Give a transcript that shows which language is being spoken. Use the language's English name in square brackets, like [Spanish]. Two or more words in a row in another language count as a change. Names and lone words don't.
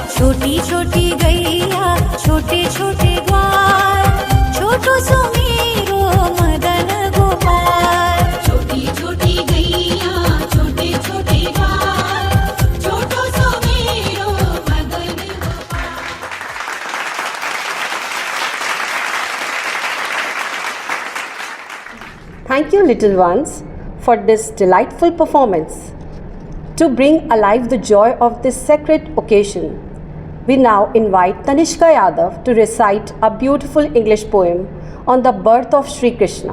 [Braj] छोटी छोटी गैया छोटे छोटे द्वार छोटो सो मेरो मदन गोपाल। छोटी छोटी गैया छोटे छोटे द्वार छोटो सो मेरो मदन गोपाल। [English] Thank you, little ones, for this delightful performance. To bring alive the joy of this sacred occasion, we now invite Tanishka Yadav to recite a beautiful English poem on the birth of Sri Krishna.